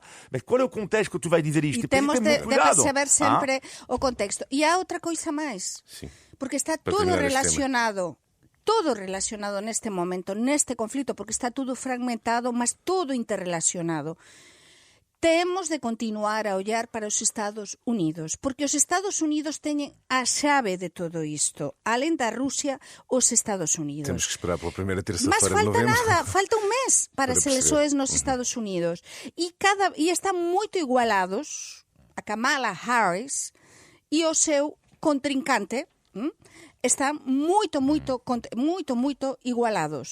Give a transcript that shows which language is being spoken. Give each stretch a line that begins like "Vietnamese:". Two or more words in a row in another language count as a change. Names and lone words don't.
Portuguese: Mas qual é o contexto que tu vais dizer isto? E temos de saber sempre o contexto. E há outra coisa máis, porque está todo relacionado neste momento, neste conflito, porque está tudo fragmentado, mas todo interrelacionado.
Galician: temos de continuar a ollar para os Estados Unidos, porque os Estados Unidos teñen a chave de todo isto. Alén da Rusia, os Estados Unidos.
Portuguese: Temos que esperar pela primeira terça-feira Mas de falta novembro.
Galician: nada, falta un mes para as eleições nos Estados Unidos. E están moito igualados a Kamala Harris e o seu contrincante, están moito igualados.